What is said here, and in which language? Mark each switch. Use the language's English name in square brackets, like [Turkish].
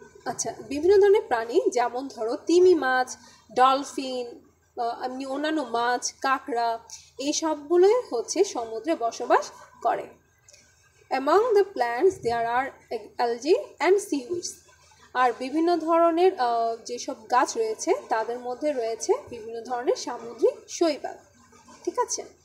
[Bangla] আচ্ছা, বিভিন্ন ধরনের প্রাণী যেমন ধরো তিমি মাছ, ডলফিন, অন্যান্য মাছ, কাঁকড়া, এই সবগুলোই হচ্ছে সমুদ্রে বসবাস করে। [English] among the plants there are algae and seaweeds. [Bangla] আর বিভিন্ন ধরনের যেসব গাছ রয়েছে তাদের মধ্যে রয়েছে বিভিন্ন ধরনের সামুদ্রিক শৈবাল, ঠিক আছে।